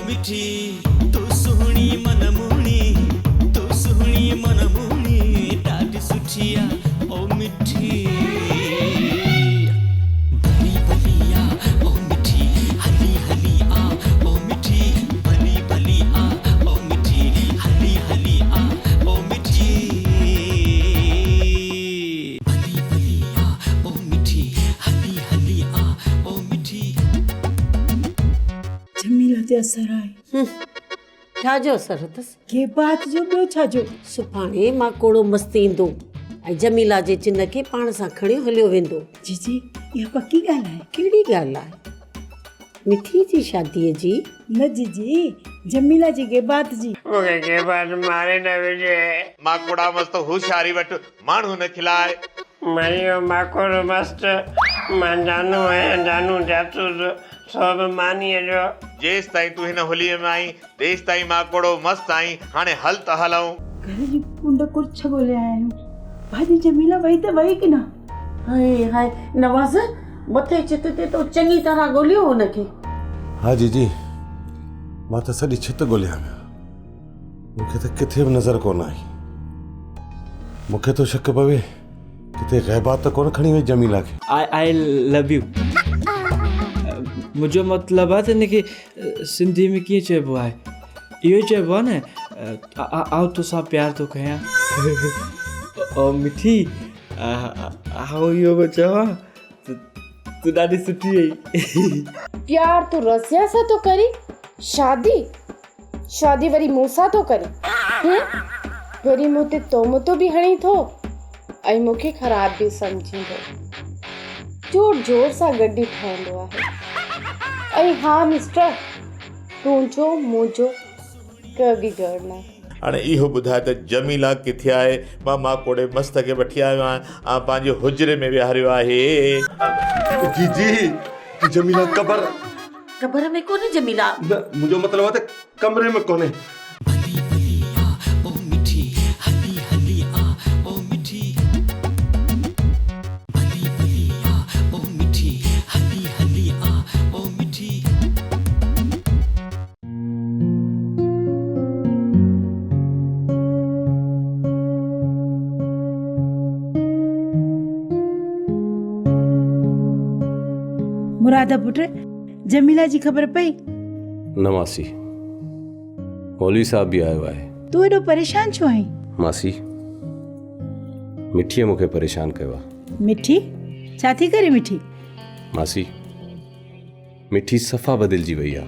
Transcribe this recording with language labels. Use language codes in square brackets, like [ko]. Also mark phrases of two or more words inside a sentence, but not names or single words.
[sd] मिठी तू सुहणी मनमुनी तू सुहणी मनमुनी ॾाढी सुठिया ओ मिठी भली भली आ ओ मिठी हली हली आ ओ मिठी भली भली आ ओ मिठी हली हली आ ओ मिठी भली भली आ ओ मिठी हली हली आ ओ मिठी जमीला ते असर आहे छा जो असर अथसि? के बात जो ॿियो छा जो सुभाणे मां कोड़ो मस्तु ईंदो ऐं जमीला जे चिन खे पाण सां खणी हलियो वेंदो। जीजी इहा पक्की ॻाल्हि आहे? कहिड़ी ॻाल्हि आहे? मिठी जी शादीअ जी? न जीजी जमीला जी के बात जी। मूंखे के बात मारे न विझे। मां कोड़ा मस्त होशियारी वटि माण्हू न खिलाए। मरियो माकोड़ मस्त मां जानू आहियां जानू जासूस सब मानीअ जो। जेसि ताईं तूं हिन होलीअ में आई तेसि ताईं मां कोड़ो मस्त आई। हाणे हल त हलूं। घर जी कुंड कुर्छ ॻोल्हिया आहियूं। भाॼी जमीला वई त वई की न? हाय हाय नवाज़ मथे छित ते तो चङी तरह ॻोल्हियो हुनखे। हाँ जीजी मां त सॼी छित ॻोल्हियां पियो मूंखे त किथे बि नज़र कोन आई। मूंखे तो शक पवे किथे ग़ैबात त कोन खणी वई जमीला खे। [en] I love you [sd] मुझो मतलब आहे त हिनखे सिंधी में कीअं चइबो आहे? इहो चइबो आहे न आउं तोसां प्यार थो कयां। ओ मिठी आउं इहो पियो चवां तूं ॾाढी सुठी आई। प्यार तू रसिया सां तो करी शादी वरी मूंसां तो करी वरी मूं ते तोमतो बि हणी थो ऐं मूंखे ख़राब बि सम्झींदो जोर जोर सां गॾु ठहंदो आहे। ऐं हा मिस्टर तुंहिंजो मुंहिंजो कभी डर न। हाणे इहो ॿुधाए त जमीला किथे आहे? मां कोड़े मस्त खे वठी आयो आहियां पंहिंजे हुजरे में विहारियो आहे। जीजी जमीला कबर में कोन्हे जमीला? न मुंहिंजो मतिलबु आहे त कमरे में कोन्हे। भली भली आ ओ मिठी हली हली आ ओ मिठी भली भली आ ओ मिठी हली हली आ ओ मिठी मुरादा पुट जमीला जी ख़बर पई? न मासी मौलवी साहब भी आयो आहे। तू एॾो परेशान छो आहीं? मासी मिठीअ मूंखे परेशान कयो आहे। मिठी छा थी करे मिठी? मासी मिठी सफ़ा बदिलजी वई आहे।